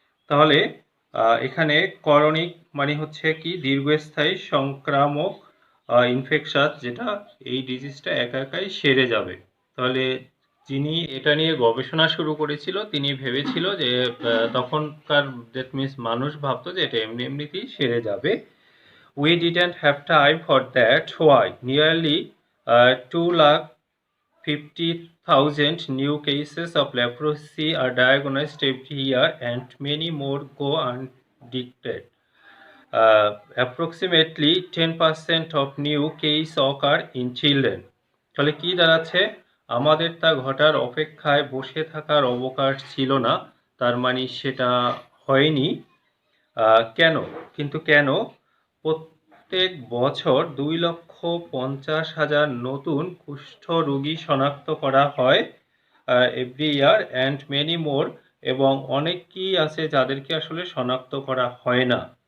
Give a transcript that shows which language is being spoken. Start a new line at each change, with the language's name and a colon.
Bangla: তাহলে এখানে করনিক মানে হচ্ছে কি, দীর্ঘস্থায়ী সংক্রামক ইনফেকশন, যেটা এই ডিজিজটা একা একাই সেরে যাবে। তাহলে যিনি এটা নিয়ে গবেষণা শুরু করেছিল তিনি ভেবেছিল যে তখনকার,
English: that means
Bangla: মানুষ ভাবতো যে এটা এমনি এমনিতেই সেরে যাবে।
English: We didn't have time for that. Why? Nearly 250,000 new cases of leprosy are diagnosed every year, and many more go undetected. Approximately 10% of new cases occur in children.
Bangla: তাহলে কি দাঁড়াচ্ছে, আমাদের তা ঘটার অপেক্ষায় বসে থাকার অবকাশ ছিল না। তার মানে সেটা হয়নি। কেন? কিন্তু কেন? প্রত্যেক বছর 2,50,000 নতুন কুষ্ঠ রোগী শনাক্ত করা হয়
English: every year, and many more,
Bangla: এবং অনেকেই আছে যাদেরকে আসলে শনাক্ত করা হয় না।